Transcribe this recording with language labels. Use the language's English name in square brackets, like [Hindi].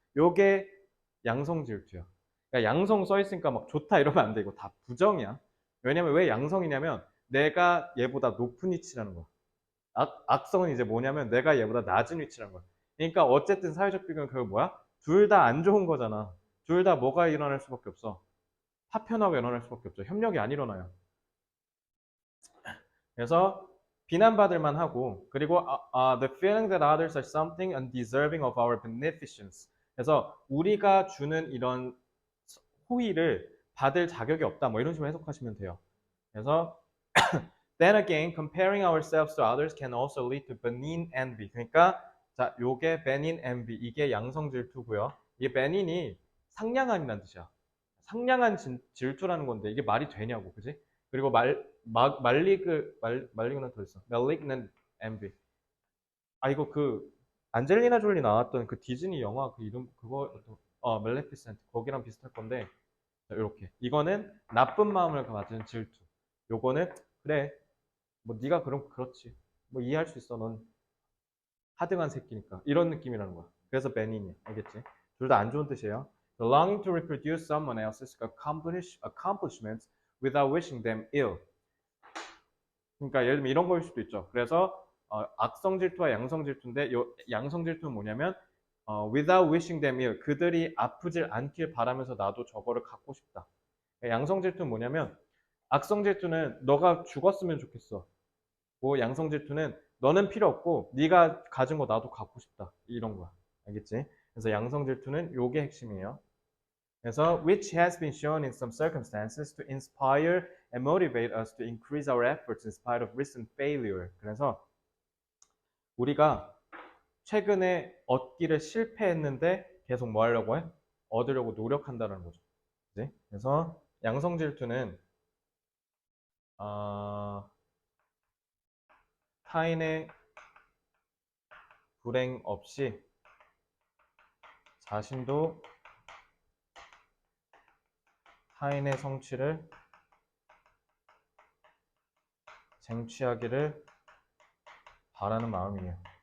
[Korean] 요게 양성 질투야. 그러니까 양성 써 있으니까 막 좋다 이러면 안 돼. 이거 다 부정이야. 왜냐면 왜 양성이냐면 내가 얘보다 높은 위치라는 거야. 악성은 이제 뭐냐면 내가 얘보다 낮은 위치란 거야. 그러니까 어쨌든 사회적 비교는 그거 뭐야? 둘 다 안 좋은 거잖아. 둘 다 뭐가 일어날 수밖에 없어. 파편화가 일어날 수밖에 없죠. 협력이 안 일어나요. 그래서 비난받을 만하고 그리고 [English] the feeling that others are something undeserving of our beneficence. [Korean] 그래서 우리가 주는 이런 호의를 받을 자격이 없다. 뭐 이런 식으로 해석하시면 돼요. 그래서 [English] then again, comparing ourselves to others can also lead to benign envy. [Korean] 그러니까 자, 요게 benign envy 이게 양성 질투고요. 이게 benign이 상냥함이라는 뜻이야. 상냥한 질투라는 건데 이게 말이 되냐고, 그지? 그리고 말리그는 더 있어. [English] malignant envy. [Korean] 아 이거 그 안젤리나 졸리 나왔던 그 디즈니 영화 그 이름 그거 멜레피센트 거기랑 비슷할 건데 이렇게 이거는 나쁜 마음을 가진 질투. 요거는 그래 뭐 네가 그럼 그렇지 뭐 이해할 수 있어 넌 하등한 새끼니까 이런 느낌이라는 거야. 그래서 베니니야 알겠지? 둘 다 안 좋은 뜻이에요. [English] The longing to reproduce someone else's accomplishments without wishing them ill. [Korean] 그러니까 예를 들면 이런 거일 수도 있죠. 그래서 악성 질투와 양성 질투인데 요 양성 질투는 뭐냐면 [English] without wishing them ill [Korean] 그들이 아프질 않길 바라면서 나도 저거를 갖고 싶다. 양성 질투는 뭐냐면 악성 질투는 너가 죽었으면 좋겠어. 뭐 양성 질투는 너는 필요 없고 네가 가진 거 나도 갖고 싶다. 이런 거야. 알겠지? 그래서 양성 질투는 요게 핵심이에요. 그래서 [English] which has been shown in some circumstances to inspire and motivate us to increase our efforts in spite of recent failure. [Korean] 그래서 우리가 최근에 얻기를 실패했는데 계속 뭐 하려고 해? 얻으려고 노력한다는 거죠. 그치? 그래서 양성 질투는 타인의 불행 없이 자신도 타인의 성취를 쟁취하기를 바라는 마음이에요.